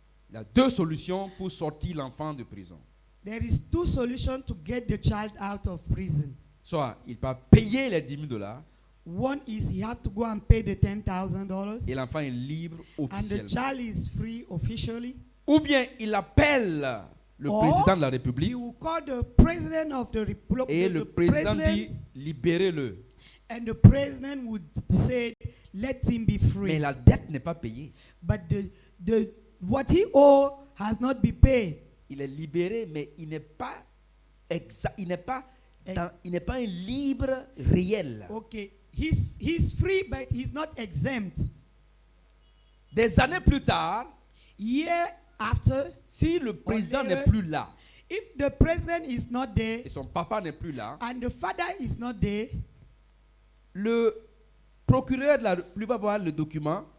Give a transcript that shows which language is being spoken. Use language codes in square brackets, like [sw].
[fr] Il y a deux solutions pour sortir l'enfant de prison. [en] There is two solutions to get the child out of prison. [fr] Soit il peut payer les $10,000 [en] One is he have to go and pay the $10,000 [fr] et l'enfant est libre [en] and the [fr] officiellement. [en] child is free officially. [fr] Ou bien il appelle le [en] Or [fr] président de la [en] He [fr] République [en] will call the president of the republic. [fr] et le président dit libérez-le. [en] And the president would say, let him be free. [fr] Mais la dette n'est pas payée. [en] But what he owe has not been paid. [fr] Il est libéré, mais il n'est pas il n'est pas un libre réel. [en] Okay, he's free, but he's not exempt. [fr] Des années plus tard, [en] Year after, [fr] si le président [en] later, [fr] n'est plus là [en] if the president is not there [fr] et son papa n'est plus là, [en] and the father is not there, [fr] le procureur de la République va voir le document,